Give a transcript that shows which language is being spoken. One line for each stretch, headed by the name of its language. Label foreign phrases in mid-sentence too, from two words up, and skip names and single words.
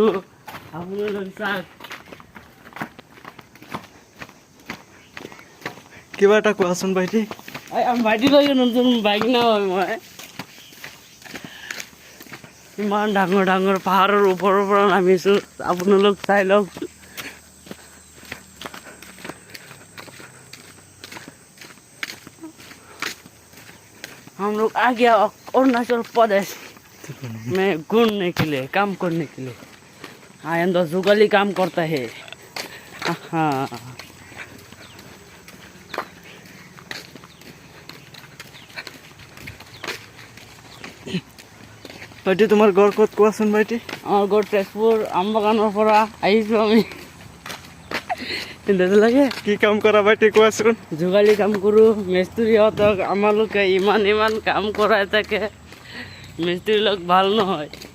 Assamese: আপোনালোক চাওক, কিবা এটা কোৱাচোন ভাইটি। ভাইটি লৈ নতুন বাইক নহয় মই। ইমান ডাঙৰ ডাঙৰ পাহাৰৰ ওপৰৰ পৰা নামিছোঁ, আপোনালোক চাই লওক।
Hindi: हम लोग आ गया अरुणाचल प्रदेश में घूमने के लिए, काम करने के लिए। यहाँ तो जुगाली काम करता है। हाँ,
Assamese: ভাইটি তোমাৰ ঘৰ ক'ত কোৱাচোন ভাইটি? আমার ঘর তেজপুর আমবাগানৰ পৰা আহিছোঁ আমি। লাগে কি কাম কৰা ভাইটি কোৱাচোন? যোগালী কাম কৰোঁ। মিস্ত্ৰীহঁতক আমালোকে ইমান ইমান কাম কৰাই থাকে, মিস্ত্ৰী লগ ভাল নহয়।